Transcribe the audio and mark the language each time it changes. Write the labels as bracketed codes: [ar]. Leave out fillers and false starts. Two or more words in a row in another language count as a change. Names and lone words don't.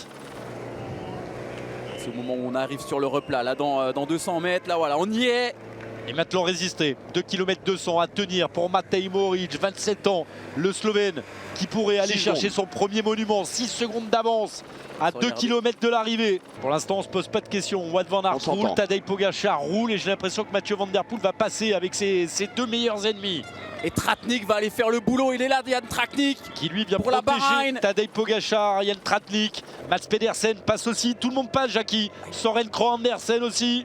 [fr] C'est au moment où on arrive sur le replat là dans 200 mètres. Là voilà, on y est. Et maintenant résisté. 2 km 200 à tenir pour Matej Mohoric, 27 ans, le Slovène, qui pourrait aller 6 chercher secondes. son premier monument. 6 secondes d'avance à 2 Regardez. km de l'arrivée. Pour l'instant, on ne se pose pas de questions. Wout van On Aert s'entend. roule, Tadej Pogacar roule et j'ai l'impression que Mathieu Van Der Poel va passer avec ses 2 meilleurs ennemis. Et Tratnik va aller faire le boulot. Il est là, Yann Tratnik. Qui lui vient Pour la protéger Bahreïn. Tadej Pogacar, Yann Tratnik, Mats Pedersen passe aussi. Tout le monde passe, Jackie. Søren Krogh Andersen aussi.